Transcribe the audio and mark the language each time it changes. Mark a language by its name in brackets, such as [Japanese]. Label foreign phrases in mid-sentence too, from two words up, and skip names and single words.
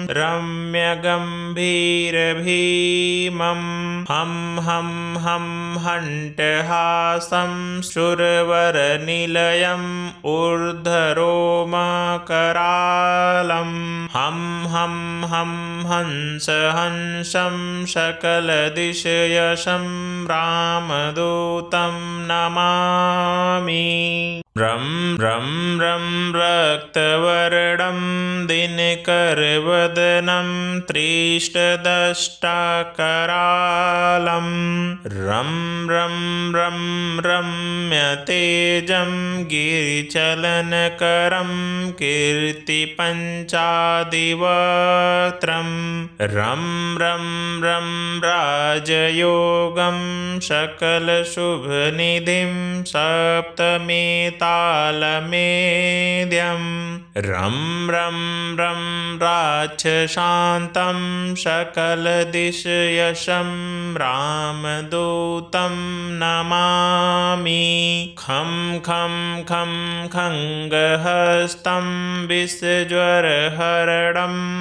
[Sanskrit] रम्यगम्भीरभीमं हं हं हं हण्टहासं सुरवरनिलयम् ऊर्ध्वरोमकरालं हं हं हं हंसहंसं सकलदिशयशं रामदूतं नमामि रं रं रं रक्तवर्णं दिनकरवदनं त्रिष्टदष्टाकरालं रं रं रं रम्यतेजं गिरिचलनकरं कीर्तिपञ्चादिवक्त्रं रं रं रं राजयोगं सकलशुभनिधिं सप्तमेतालमेद्यं रं रं रं राक्षशान्तं सकलदिशयशं रामदूतं नमामि खं खं खं खङ्गहस्तं विषज्वरहरणं